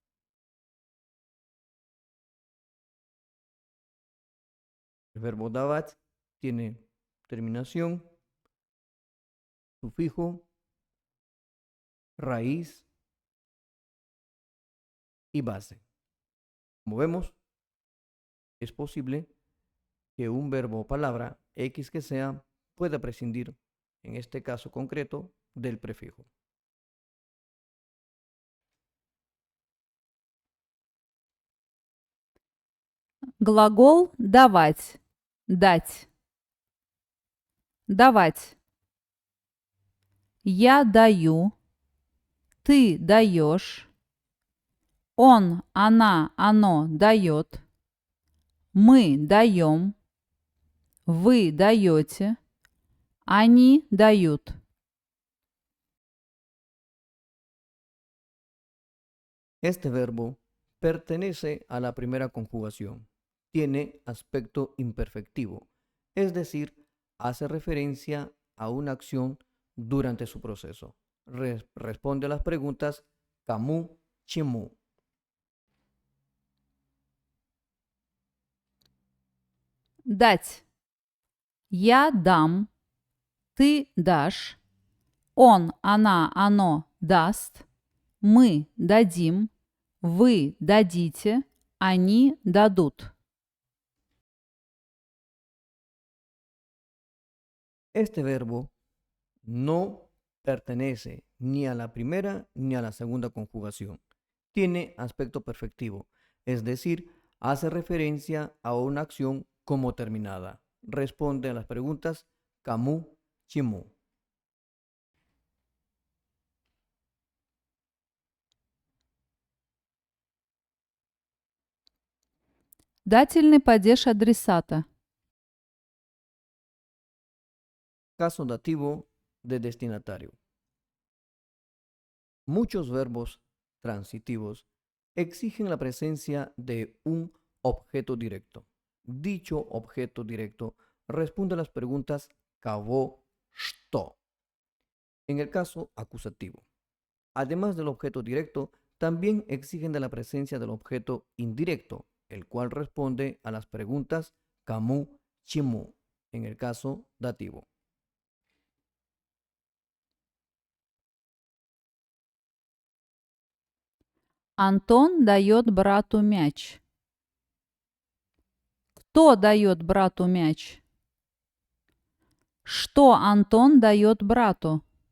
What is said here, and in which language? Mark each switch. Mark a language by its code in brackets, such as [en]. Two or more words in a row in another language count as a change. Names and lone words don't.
[es] El verbo davat tiene terminación, sufijo, raíz y base. Como vemos, es posible que un verbo o palabra X que sea pueda prescindir, en este caso concreto, del prefijo. [ru] Глагол давать. Дать. Давать. Я даю. Ты даешь. Он, она, оно дает. Мы даем. Вы даете. Они дают. [es] Este verbo pertenece a la primera conjugación. Tiene aspecto imperfectivo, es decir, hace referencia a una acción durante su proceso. Responde a las preguntas [ru] кому, чему. Дать. Я дам. Ты дашь. Он, она, оно даст. Мы дадим. Вы дадите. Они дадут. [es] Este verbo no pertenece ni a la primera ni a la segunda conjugación. Tiene aspecto perfectivo, es decir, hace referencia a una acción como terminada. Responde a las preguntas [ru] кому, чему. Дательный падеж адресата. [es] Caso dativo de destinatario. Muchos verbos transitivos exigen la presencia de un objeto directo. Dicho objeto directo responde a las preguntas [ru] кого, что. [es] En el caso acusativo, además del objeto directo, también exigen de la presencia del objeto indirecto, el cual responde a las preguntas [ru] кому, чему, [es] en el caso dativo. [ru] Антон дает брату мяч. Кто дает брату мяч? Что Антон дает брату?